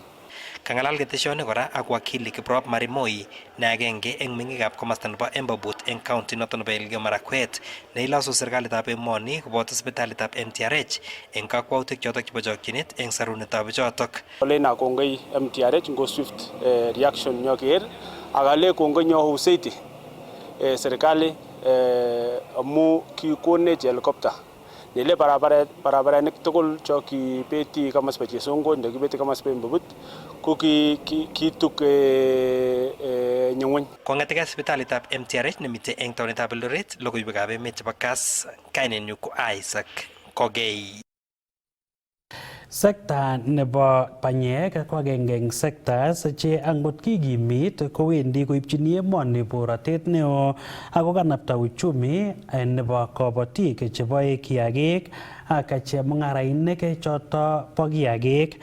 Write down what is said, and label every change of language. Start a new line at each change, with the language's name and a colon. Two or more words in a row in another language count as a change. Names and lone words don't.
Kalenjin: Kangalal keteshoni kora ak wakili Kiprop Marimoi ne agenge eng mengikab komasta nebo Embabut eng county noton nebo Elgeyo Marakwet ne ilasu serikalitab emoni koboto sipitalitab MTRH eng kakwautik chotok chebo chokchinet eng sarunetab bichotok. Olena kongoi MTRH ngo
English: swift reaction
Kalenjin: nyoker akale kongoi nyo usaiti serikali amu kikonech helicopter nile barabarenik tugul cho kibeti kama spe Chesongo ndio kibeti kama spe Embabut ko kituk nyung'uny. Kong'etegei sipitalitab MTRH nemite eng taonitab Eldoret, logoiwekab emet chebo Kass, kainenyu ko Isaac Kogei. Sekta nebo panyek ko agenge eng sectors che angot kikimit kowendi koipchini emoni borotet neo ako kanapta uchumi nebo kobotik cheboe kiagik ak chemung'arainik choto bo kiagik.